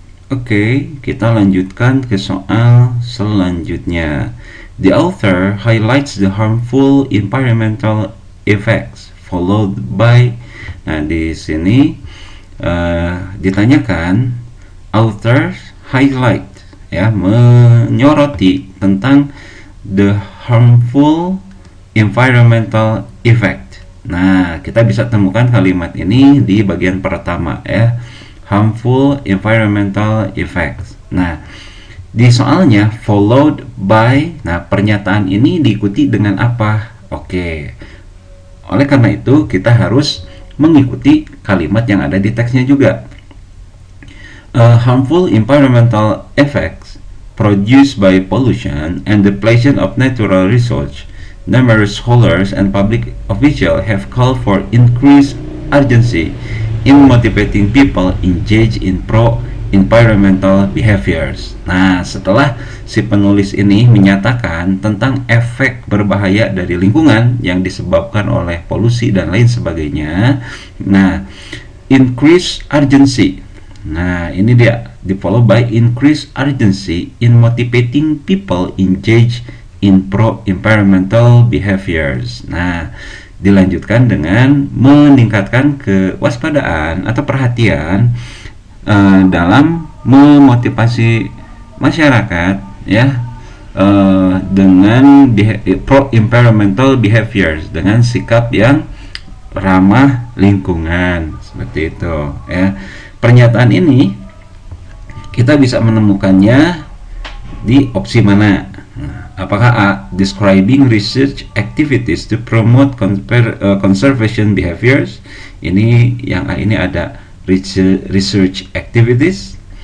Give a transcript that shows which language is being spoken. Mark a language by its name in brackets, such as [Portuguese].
[Indonesian] Oke, kita lanjutkan ke soal selanjutnya. [English] The author highlights the harmful environmental effects followed by. [Indonesian] Nah, di sini ditanyakan author highlight ya, menyoroti tentang [English] the harmful environmental effect. [Indonesian] Nah, kita bisa temukan kalimat ini di bagian pertama ya. [English] Harmful environmental effects. [Indonesian] Nah, di soalnya [English] followed by. [Indonesian] Nah, pernyataan ini diikuti dengan apa? Oke. Oleh karena itu, kita harus mengikuti kalimat yang ada di teksnya juga. [English] Harmful environmental effects produced by pollution and depletion of natural resources. Numerous scholars and public officials have called for increased urgency in motivating people engage in pro-environmental behaviors. [Indonesian] Nah, setelah si penulis ini menyatakan tentang efek berbahaya dari lingkungan yang disebabkan oleh polusi dan lain sebagainya. [English] Nah, increase urgency. [Indonesian] Nah, ini dia, di [English] follow by increase urgency in motivating people engage in pro-environmental behaviors. [Indonesian] Nah, dilanjutkan dengan meningkatkan kewaspadaan atau perhatian dalam memotivasi masyarakat ya, dengan [English] pro-environmental behaviors, [Indonesian] dengan sikap yang ramah lingkungan, seperti itu ya. Pernyataan ini kita bisa menemukannya di opsi mana? Apakah A, [English] describing research activities to promote conservation behaviors? [Indonesian] Ini yang A ini ada research activities.